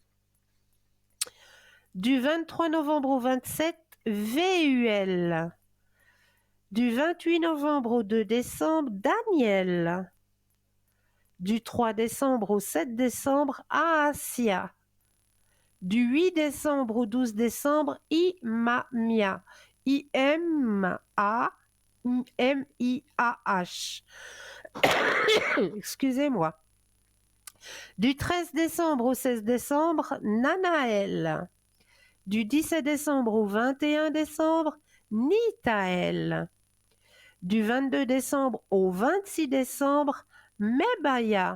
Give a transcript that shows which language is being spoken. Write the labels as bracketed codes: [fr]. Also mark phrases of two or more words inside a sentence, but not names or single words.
[fr] Du 23 novembre au 27, VUL. Du 28 novembre au 2 décembre, Daniel. Du 3 décembre au 7 décembre, Aasia. Du 8 décembre au 12 décembre, Imamia. I-M-A-M-I-A-H. Excusez-moi. Du 13 décembre au 16 décembre, Nanaël. Du 17 décembre au 21 décembre, Nitaël. Du 22 décembre au 26 décembre, Mebaya.